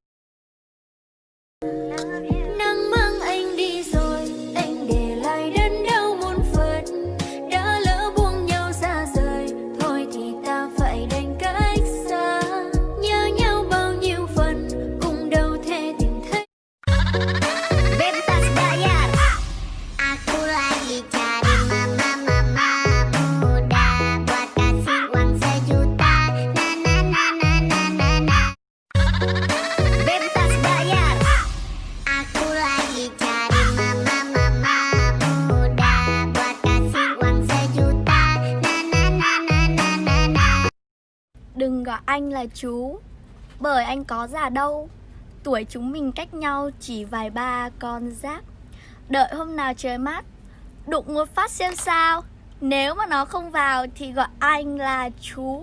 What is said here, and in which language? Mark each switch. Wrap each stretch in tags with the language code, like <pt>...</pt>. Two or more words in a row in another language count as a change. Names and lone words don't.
<vi>Nắng mang anh đi rồi, anh để lại đớn đau muôn phần. Đã lỡ buông nhau xa rời, thôi thì ta phải đành cách xa. Nhớ nhau bao nhiêu phần, cùng đâu thể tìm thấy.</vi> <id>Bebas bayar. Aku lagi cari mama muda buat kasih uang sejuta. Na na na na na na na. Bebas bayar. Aku lagi cari mama muda buat kasih uang sejuta. Na na na na na na na.</id> <vi>Đừng gọi anh là chú, bởi anh có già đâu. Tuổi chúng mình cách nhau chỉ vài ba con giáp. Đợi hôm nào trời mát, đụng một phát xem sao. Nếu mà nó không vào thì gọi anh là chú.</vi>